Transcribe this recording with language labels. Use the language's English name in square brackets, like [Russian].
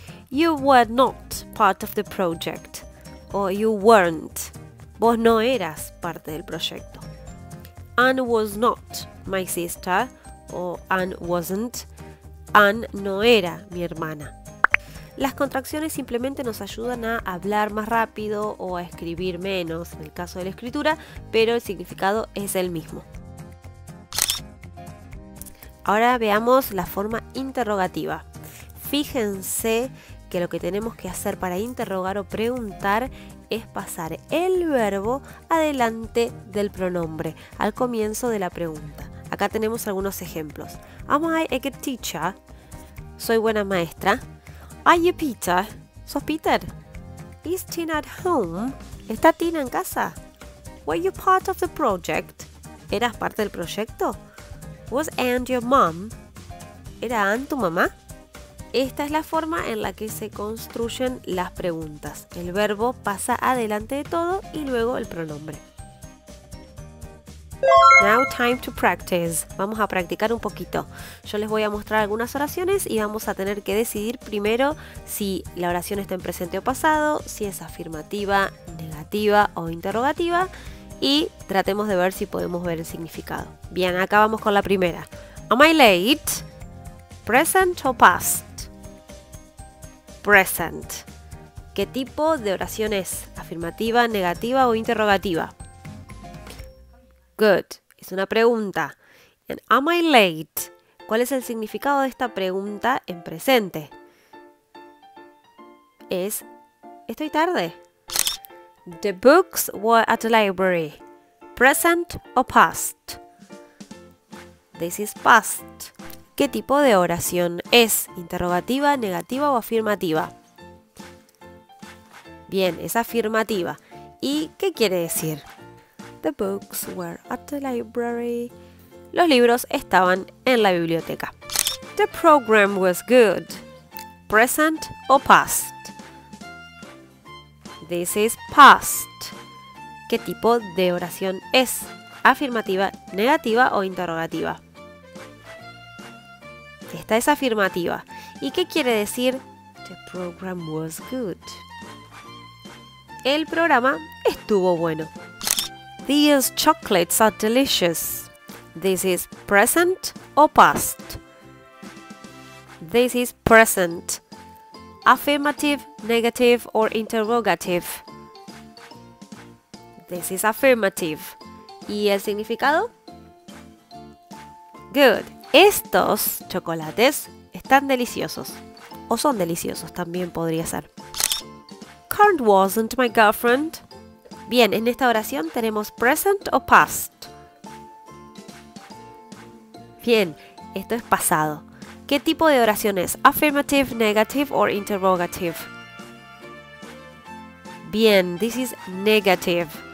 [English] You were not part of the project. O you weren't. [Spanish] Vos no eras parte del proyecto. [English] Anne was not my sister. O Anne wasn't. [Spanish] Anne no era mi hermana. Las contracciones simplemente nos ayudan a hablar más rápido o a escribir menos, en el caso de la escritura, pero el significado es el mismo. Ahora veamos la forma interrogativa. Fíjense que lo que tenemos que hacer para interrogar o preguntar es pasar el verbo adelante del pronombre, al comienzo de la pregunta. Acá tenemos algunos ejemplos. [English] Am I a good teacher? [Spanish] Soy buena maestra. [English] Are you Peter? [Spanish] ¿Sos Peter? [English] Is Tina at home? [Spanish] ¿Está Tina en casa? [English] Were you part of the project? [Spanish] ¿Eras parte del proyecto? [English] Was Anne your mom? [Spanish] ¿Era Anne tu mamá? Esta es la forma en la que se construyen las preguntas. El verbo pasa adelante de todo y luego el pronombre. [English] Now time to practice. [Spanish] Vamos a practicar un poquito. Yo les voy a mostrar algunas oraciones y vamos a tener que decidir primero si la oración está en presente o pasado, si es afirmativa, negativa o interrogativa y tratemos de ver si podemos ver el significado. Bien, acá vamos con la primera. [English] Am I late? Present o past? Present. [Spanish] ¿Qué tipo de oración es? ¿Afirmativa, negativa o interrogativa? Good. Es una pregunta. [English] And am I late? [Spanish] ¿Cuál es el significado de esta pregunta en presente? Es estoy tarde. [English] The books were at the library. Present o past? This is past. [Spanish] ¿Qué tipo de oración es? ¿Interrogativa, negativa o afirmativa? Bien, es afirmativa. ¿Y qué quiere decir? [English] The books were at the library. [Spanish] Los libros estaban en la biblioteca. [English] The program was good. Present o past? This is past. [Spanish] ¿Qué tipo de oración es? ¿Afirmativa, negativa o interrogativa? Esta es afirmativa. ¿Y qué quiere decir? [English] The program was good. [Spanish] El programa estuvo bueno. [English] These chocolates are delicious. This is present or past? This is present. Affirmative, negative or interrogative? This is affirmative. [Spanish] ¿Y el significado? [English] Good. [Spanish] Estos chocolates están deliciosos. O son deliciosos, también podría ser. [English] Karen wasn't my girlfriend. [Spanish] Bien, en esta oración tenemos present o past. Bien, esto es pasado. ¿Qué tipo de oración es? [English] Affirmative, negative or interrogative? Bien, this is negative.